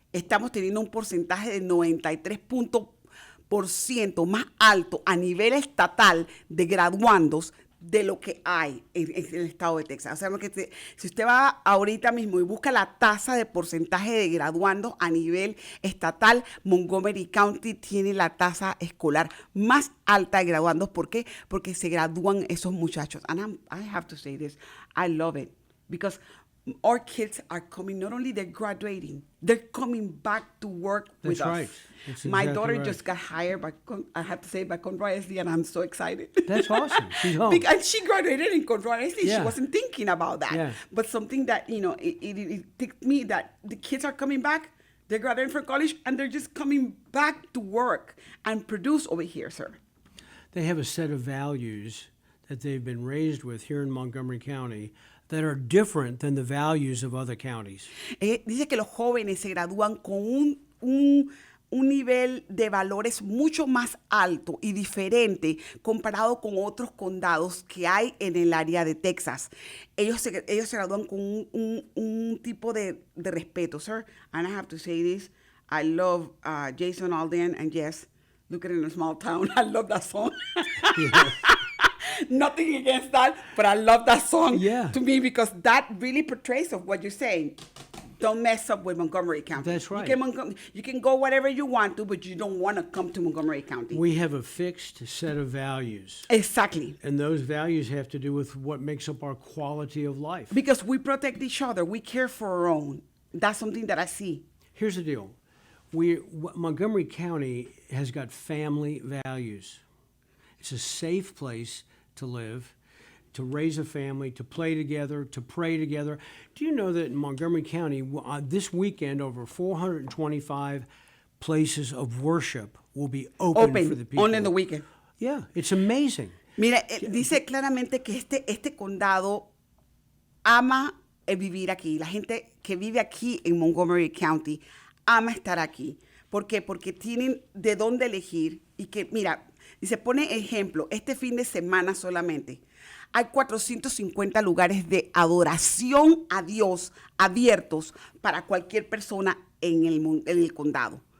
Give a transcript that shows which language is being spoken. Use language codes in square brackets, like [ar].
[es] Estamos teniendo un porcentaje de 93% más alto a nivel estatal de graduandos de lo que hay en el estado de Texas. O sea, si usted va ahorita mismo y busca la tasa de porcentaje de graduandos a nivel estatal, Montgomery County tiene la tasa escolar más alta de graduandos. ¿Por qué? Porque se gradúan esos muchachos. [en] And I have to say this, I love it, because our kids are coming, not only they're graduating, they're coming back to work with us. Right. That's My exactly daughter right. just got hired by, I have to say, by Conroe SD, and I'm so excited. That's awesome. She's home. And she graduated in Conroe SD. Yeah. She wasn't thinking about that. Yeah. But something that, it ticked me that the kids are coming back, they're graduating from college, and they're just coming back to work and produce over here, sir. They have a set of values that they've been raised with here in Montgomery County that are different than the values of other counties. [es] Dice que los jóvenes se gradúan con un nivel de valores mucho más alto y diferente comparado con otros condados que hay en el área de Texas. Ellos se gradúan con un tipo de respeto, sir. [en] And I have to say this, I love Jason Aldean, and yes, look at it in a small town. I love that song. Yeah. Nothing against that, but I love that song Yeah. to me, because that really portrays of what you're saying. Don't mess up with Montgomery County. That's right. You can go whatever you want to, but you don't want to come to Montgomery County. We have a fixed set of values, Exactly. and those values have to do with what makes up our quality of life. Because we protect each other. We care for our own. That's something that I see. Here's the deal. Montgomery County has got family values. It's a safe place to live, to raise a family, to play together, to pray together. Do you know that in Montgomery County, this weekend, over 425 places of worship will be open for the people? Only in the weekend. Yeah, it's amazing. [es] Mira, dice claramente que este condado ama el vivir aquí. La gente que vive aquí en Montgomery County ama estar aquí. ¿Por qué? Porque tienen de dónde elegir. Y que, mira, dice, pone ejemplo, este fin de semana solamente hay 450 lugares de adoración a Dios abiertos para cualquier persona en el condado.